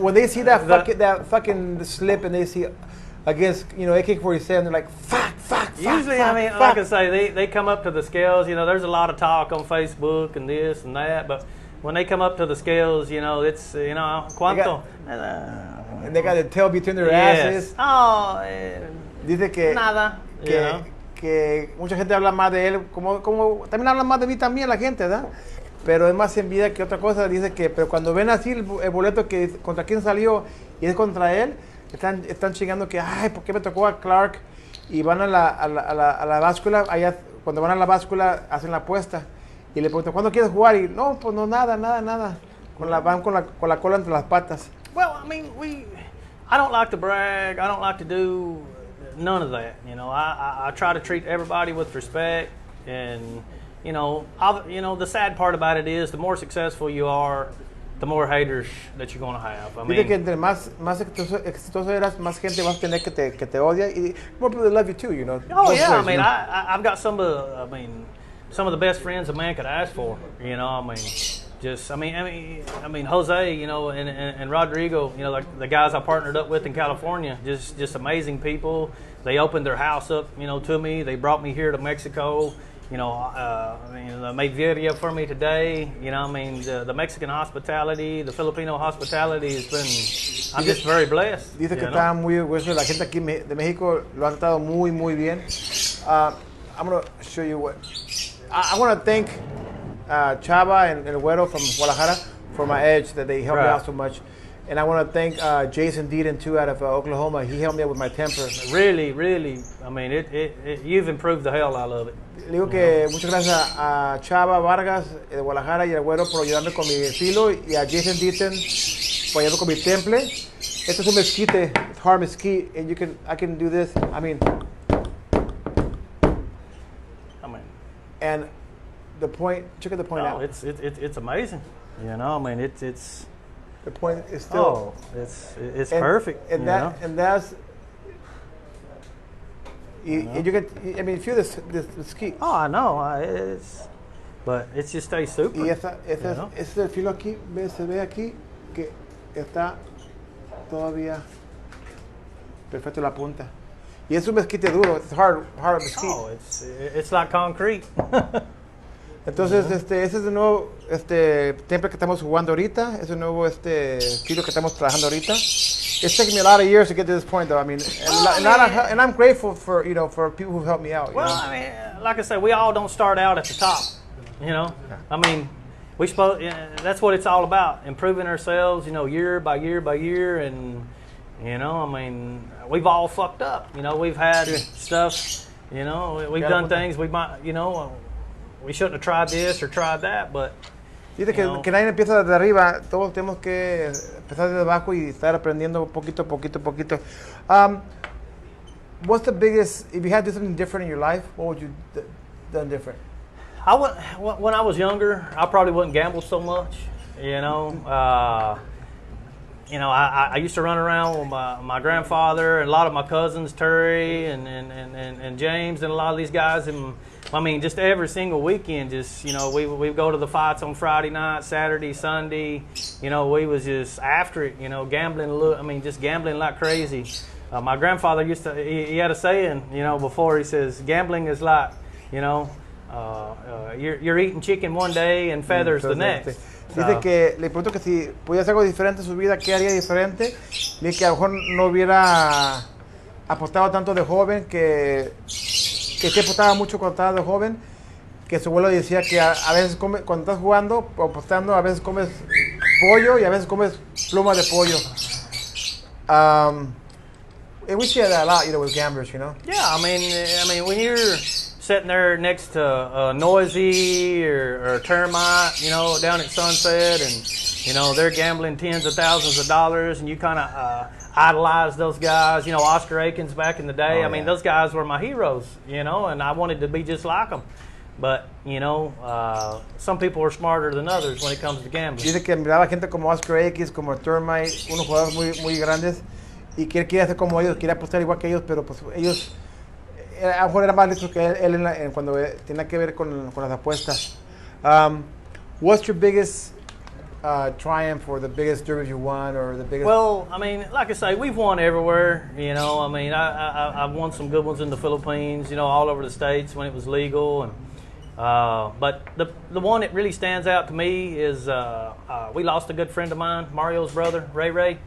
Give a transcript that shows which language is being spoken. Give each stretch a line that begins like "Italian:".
English: when they see that fucking slip and they see against AK-47, they're like fuck. Usually, fuck, I mean, fuck. like I say, they come up to the scales. You know, there's a lot of talk on Facebook and this and that, but when they come up to the scales, you know, it's cuánto. And they got the tail between their asses. Yes. Oh,
Spanish: Dice que nada.
English: you know.
Spanish: que mucha gente habla más de él, como también habla más de mí también la gente, ¿verdad? Pero es más envidia que otra cosa. Dice que, pero cuando ven así el boleto que contra quién salió y es contra él, están chingando que, ay, ¿por qué me tocó a Clark? Y van a la báscula, allá, cuando van a la báscula hacen la apuesta y le preguntan, ¿cuándo quieres jugar? Y no, pues no, nada. Van con la cola entre las patas.
English: Well, I mean, I don't like to brag. I don't like to do none of that. You know, I try to treat everybody with respect, and the sad part about it is the more successful you are, the more haters that you're going to have. I mean,
Spanish: Dice que entre más exitoso eras, más gente vas a tener que te odia, y
English: more people love you too, you know. oh Both yeah, ways, I mean, you know. I've got some of the best friends a man could ask for. You know, I mean, Jose, you know, and Rodrigo, you know, like the guys I partnered up with in California, just amazing people. They opened their house up, you know, to me. They brought me here to Mexico. You know, they made video for me today. You know, I mean, the Mexican hospitality, the Filipino hospitality has been. I'm just very blessed.
Spanish: Dice que está muy orgulloso. La gente aquí de México lo han tratado muy bien.
English: I'm going to show you what. I want to thank Chava and El Güero from Guadalajara for my edge, that they helped me out so much. And I want to thank Jason Deaton too, out of Oklahoma. He helped me out with my temper. Really, I mean, you've improved the hell out of it.
Spanish: Le digo que muchas gracias a Chava Vargas de Guadalajara y al Güero por ayudarme con mi estilo, y a Jason Deaton por ayudarme con mi temple. Este es un mezquite,
English: it's hard mesquite, and I can do this. I mean, and the point, check the point out. It's amazing. You know, I mean, it's the point is still. It's perfect. And that's. You get. I mean, feel this ski. Oh, I know. But it just stays super.
Spanish: Y este es el filo aquí, se ve aquí que está todavía perfecto la punta. Y es un mezquite duro.
English: It's hard mesquite. Oh, it's like concrete.
Spanish: Entonces, ese es el nuevo temple que estamos jugando ahorita. Es el nuevo filo que estamos trabajando ahorita.
English: It's taken me a lot of years to get to this point, though. I mean, and I'm grateful for people who helped me out. Well, I mean, like I said, we all don't start out at the top. You know, I mean, that's what it's all about, improving ourselves. You know, year by year, and you know, I mean, we've all fucked up. You know, we've had stuff. You know, we've done things we might. You know, we shouldn't have tried this or tried that, but.
Spanish: Dice que nadie empieza desde arriba, todos tenemos que empezar desde abajo y estar aprendiendo poquito.
English: What's the biggest, if you had to do something different in your life, what would you done different? When I was younger, I probably wouldn't gamble so much. You know, I used to run around with my grandfather and a lot of my cousins, Terry and James, and a lot of these guys. And I mean, just every single weekend, just, you know, we go to the fights on Friday night, Saturday, Sunday. You know, we was just after it, you know, just gambling like crazy. My grandfather he had a saying, you know, before. He says, gambling is like, you know, you're eating chicken one day and feathers the next.
Spanish: Dice que le pregunto que si pudiera hacer algo diferente en su vida, ¿qué haría diferente? Dice que a lo mejor no hubiera apostado tanto de joven, que se apostaba mucho cuando estaba de joven, que su abuelo decía que a veces cuando estás jugando o apostando, a veces comes pollo y a veces comes pluma de pollo.
English: And we see that a lot, you know, with gamblers, you know? Yeah, I mean, when you're sitting there next to a noisy or a termite, you know, down at Sunset, and, you know, they're gambling tens of thousands of dollars, and you kind of idolize those guys. You know, Oscar Aikens back in the day. I mean, those guys were my heroes, you know, and I wanted to be just like them. But, you know, some people are smarter than others when it comes to gambling.
Spanish: Dice que miraba gente como Oscar Aikens, como Termite, unos jugadores muy grandes, y que él quiere hacer como ellos, quiere apostar igual que ellos, pero pues ellos a lo mejor era más listo que él cuando tenía que ver con las apuestas.
English: What's your biggest triumph or the biggest derby you won or the biggest? Well, I mean, like I say, we've won everywhere. You know, I mean, I've won some good ones in the Philippines. You know, all over the states when it was legal. And but the one that really stands out to me is we lost a good friend of mine, Mario's brother, Ray.